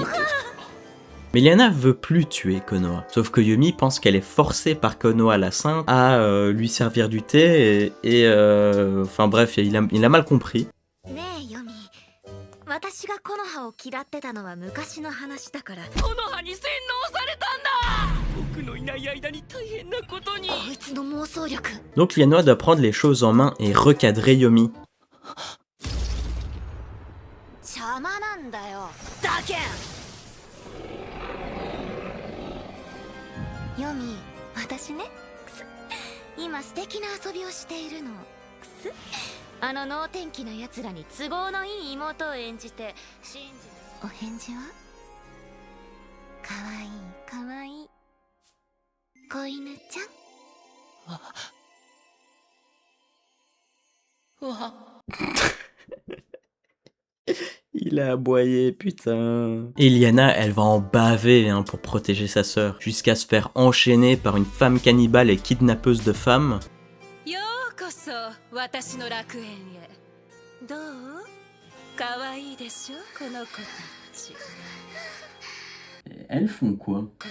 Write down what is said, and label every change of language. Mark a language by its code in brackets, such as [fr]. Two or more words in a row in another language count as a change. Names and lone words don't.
[fr] Mais Liana veut plus tuer Konoha, sauf que Yomi pense qu'elle est forcée par Konoha la Sainte à lui servir du thé enfin bref, il a mal compris. Donc Liana doit prendre les choses en main et recadrer Yomi. [ja] Yomi, 私ね、今素敵な遊びをしているの。あの能天気な奴らに都合のいい妹を演じて信じ。お返事は？かわいいかわいい子犬ちゃん。 [fr] Il a aboyé, putain. Et Liana, elle va en baver pour protéger sa sœur, jusqu'à se faire enchaîner par une femme cannibale et kidnappeuse de femmes. Elles font quoi?